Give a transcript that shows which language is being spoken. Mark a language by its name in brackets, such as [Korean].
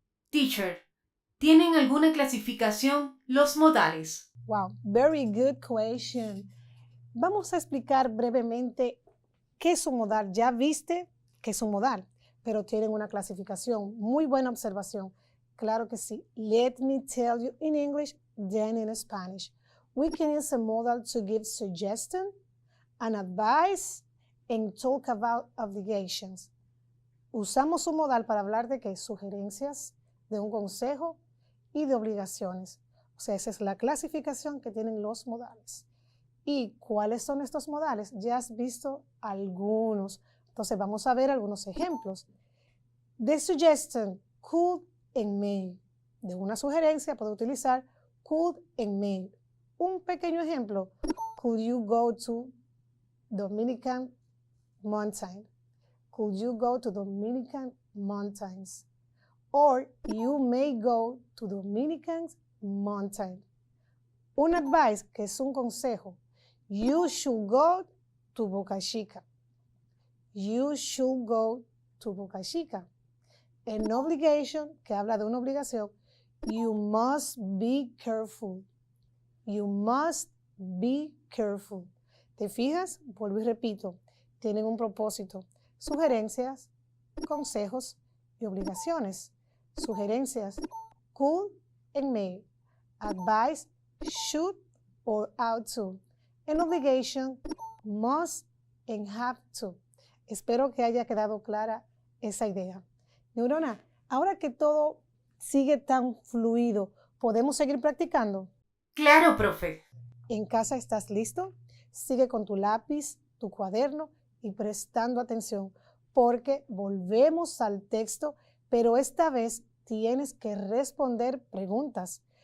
[Spanish] Teacher, ¿tienen alguna clasificación los modales? [English] Wow, very good question. [Spanish] Vamos a explicar brevemente qué es un modal. Ya viste que es un modal, pero tienen una clasificación. Muy buena observación. Claro que sí. [English] Let me tell you in English, then in Spanish. We can use a modal to give suggestion and advice and talk about obligations. [Spanish] Usamos un modal para hablar de qué, sugerencias, de un consejo y de obligaciones. O sea, esa es la clasificación que tienen los modales. ¿Y cuáles son estos modales? Ya has visto algunos. Entonces vamos a ver algunos ejemplos. [English] The suggestion could and may. [Spanish] De una sugerencia puedo utilizar [English] could and may. [Spanish] Un pequeño ejemplo. [English] Could you go to Dominican Mountain? Could you go to Dominican Mountains? Or you may go to Dominican Mountain. [Spanish] Un advice, que es un consejo. [English] You should go to Boca Chica. You should go to Boca Chica. An obligation, [Spanish] que habla de una obligación. [English] You must be careful. You must be careful. [Spanish] ¿Te fijas? Vuelvo y repito. Tienen un propósito. Sugerencias, consejos y obligaciones. [English] Sugerencias, could and may. Advice, should or ought to. An obligation, must and have to. [Spanish] Espero que haya quedado clara esa idea. Neurona, ahora que todo sigue tan fluido, ¿podemos seguir practicando? Claro, profe. ¿En casa estás listo? Sigue con tu lápiz, tu cuaderno y prestando atención, porque volvemos al texto, pero esta vez tienes que responder preguntas.